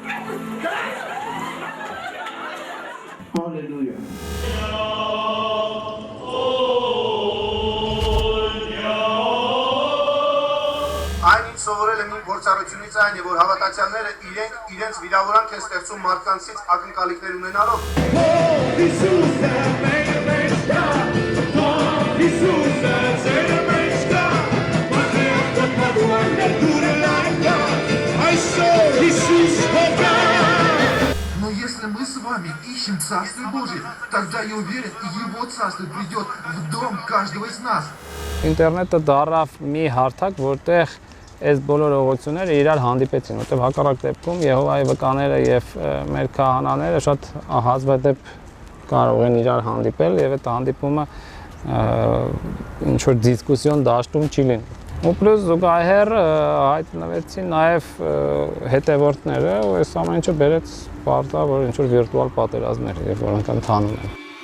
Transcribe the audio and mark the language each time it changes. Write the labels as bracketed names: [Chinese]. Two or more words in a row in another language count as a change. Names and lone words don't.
[Armenian] Հալելույա։ Այն ինչ սովորել եմ իմ գործառույթությունից այն է, որ հավատացյալները իրենց վիրավորանք են ստեղծում մարդկանցից ակնկալիքներ ունենալով։ [Russian] Но если мы с вами ищем Царствие Божие, тогда я уверен, Его Царствие придет в дом каждого из нас. [Armenian] Ինտերնետը դառավ մի հարթակ, որտեղ այս բոլոր ուղղությունները իրար հանդիպեցին, որտեղ հակառակ դեպքում Եհովայի վկաները եւ մեր քահանաները շատ հազվադեպ կարող են իրար հանդիպել եւ այդ հանդիպումը ինչ որ դիսկուսիոն դաշտում չի լինի։ Ու պլյուս զուգահեռ հայտնվեցին նաեւ հետևորդները, ու այս ամեն ինչը բերեց պարտա, որ ինչ որ վիրտուալ պատերազմներ եւ որոնք ընթանում են։